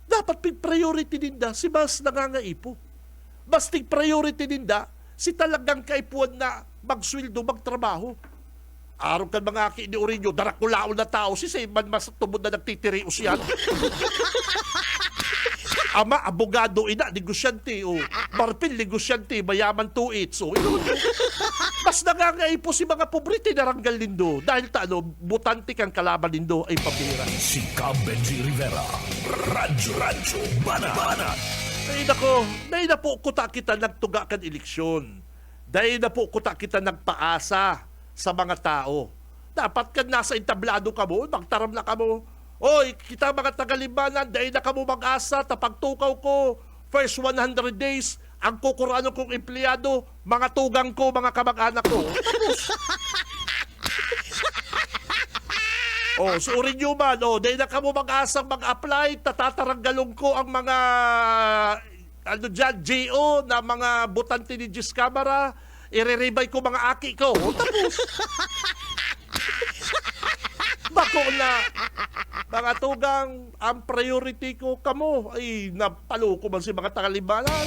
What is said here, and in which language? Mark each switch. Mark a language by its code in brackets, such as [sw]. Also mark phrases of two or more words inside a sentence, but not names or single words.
[bik] dapat [en] big priority [bik] ninda si mas nangangaipo. Mas [en] big priority [bik] ninda si talagang kaipuan na magsweldo, magtrabaho. Araw kan mga aki ni Orinyo, darakulaon na tao, si Sayman mas tumod na nagtitirios yan. Ama, abogado, ina, negosyante, o marpil, negosyante, mayaman to it. So, mas nangangaipo si mga pobre, tinaranggal nindo. Dahil butante kang kalaban nindo ay pabira. Si Benji Rivera. Radyo Banat. Dahil na po kuta kita nagtuga kan eleksyon. Dahil na po kuta kita nagpaasa sa mga tao. Dapat ka nasa entablado ka mo, magtaram na ka mo. Oy, kita mga tagalibanan, dahil na ka mo mag-asa, tapagtukaw ko, [en] first 100 days, [bik] ang kukurano kong empleyado, mga tugang ko, mga kamag-anak ko. Tapos. Surin nyo man, dahil na ka mo mag-asang mag-apply, tatataranggalong ko ang mga JO na mga butante ni Gis Camara, iriribay ko mga aki ko. Tapos, bako na, mga tugang, ang priority ko kamo, ay napalo ko man si mga tagalibanan.